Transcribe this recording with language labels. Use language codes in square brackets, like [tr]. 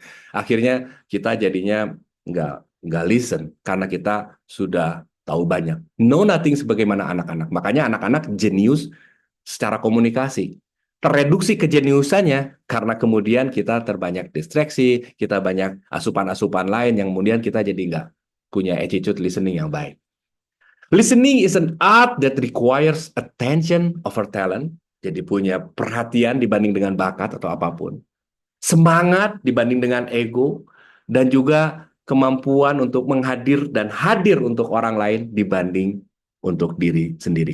[id] Akhirnya kita jadinya nggak listen, karena kita sudah tahu banyak. [en] Know nothing [id] sebagaimana anak-anak. Makanya anak-anak jenius secara komunikasi. Tereduksi kejeniusannya karena kemudian kita terbanyak distraksi, kita banyak asupan-asupan lain yang kemudian kita jadi nggak punya attitude listening yang baik. [en] Listening is an art that requires attention over talent. [id] Jadi punya perhatian dibanding dengan bakat atau apapun. Semangat dibanding dengan ego. Dan juga kemampuan untuk menghadir dan hadir untuk orang lain dibanding untuk diri sendiri.